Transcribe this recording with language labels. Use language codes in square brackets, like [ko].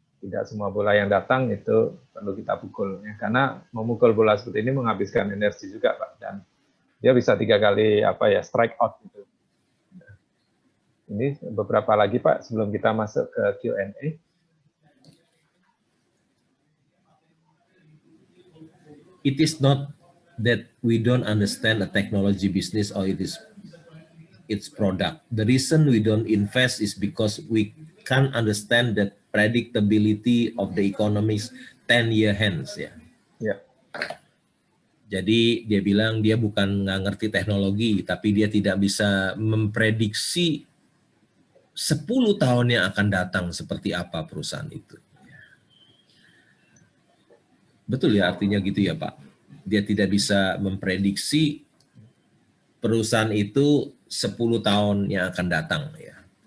[id] Tidak semua bola yang datang itu perlu kita pukul. Ya. Karena memukul bola seperti ini menghabiskan energi juga, Pak. Dan dia bisa 3 kali strike out gitu. Ini beberapa lagi, Pak, sebelum kita masuk ke Q&A. [en] It is not that we don't understand the technology business or its product. The reason we don't invest is because we can't understand the predictability of the economics 10-year hence. [id] Ya. Ya. Jadi dia bilang dia bukan nggak ngerti teknologi, tapi dia tidak bisa memprediksi 10 tahun yang akan datang seperti apa perusahaan itu. Betul ya, artinya gitu ya Pak. Dia tidak bisa memprediksi perusahaan itu 10 tahun yang akan datang ya.